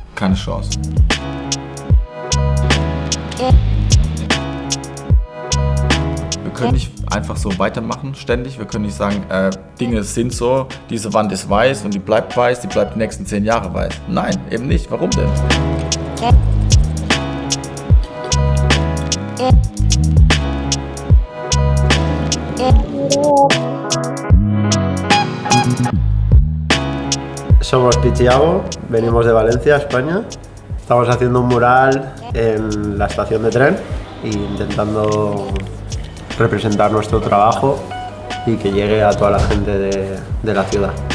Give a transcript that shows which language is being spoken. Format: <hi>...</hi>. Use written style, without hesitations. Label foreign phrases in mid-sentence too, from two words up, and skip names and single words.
<de>Keine Chance. Wir können nicht einfach so weitermachen, ständig. Wir können nicht sagen, Dinge sind so, diese Wand ist weiß und die bleibt die nächsten 10 Jahre weiß. Nein, eben nicht. Warum denn?</de> <es>Somos Pichiago, venimos de Valencia, España. Estamos haciendo un mural en la estación de tren e intentando representar nuestro trabajo y que llegue a toda la gente de la ciudad.</es>